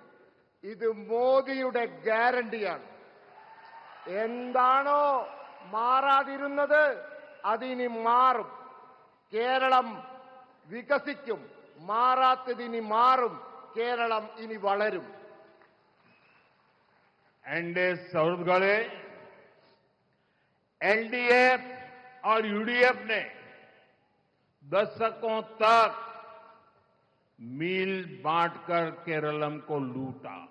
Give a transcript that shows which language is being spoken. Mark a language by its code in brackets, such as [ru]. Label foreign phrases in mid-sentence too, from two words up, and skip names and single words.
[ml] ഇത് മോദിയുടെ ഗ്യാരണ്ടിയാണ്. എന്താണോ മാറാതിരുന്നത് അതിനി മാറും. കേരളം വികസിക്കും. മാറാത്തതിനി മാറും. കേരളം ഇനി വളരും. [hi] एनडीए सहृदगणे, LDF और UDF ने दशकों तक मील बांटकर केरलम को लूटा.